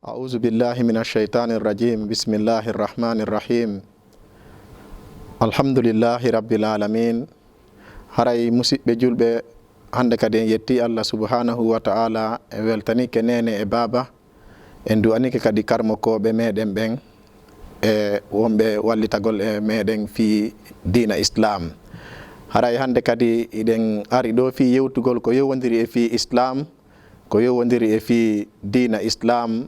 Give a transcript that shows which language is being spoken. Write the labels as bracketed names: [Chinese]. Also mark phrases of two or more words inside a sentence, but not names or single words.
[Arabic] أعوذ بالله من الشيطان الرجيم بسم الله الرحمن الرحيم الحمد لله رب العالمين [Fula] haray musidɓe julɓe hande kadi en yetti [Arabic] الله سبحانه وتعالى [Fula] e weltanike nene e baba en du'anike kadi karmokoɓe meɗen ɓen e wonɓe wallitagol e meɗen fi dina islam. Haray hande kadi iɗen ari ɗo fi yewtugol ko yewodiri e fi islam, ko yewodiri e fi dina islam.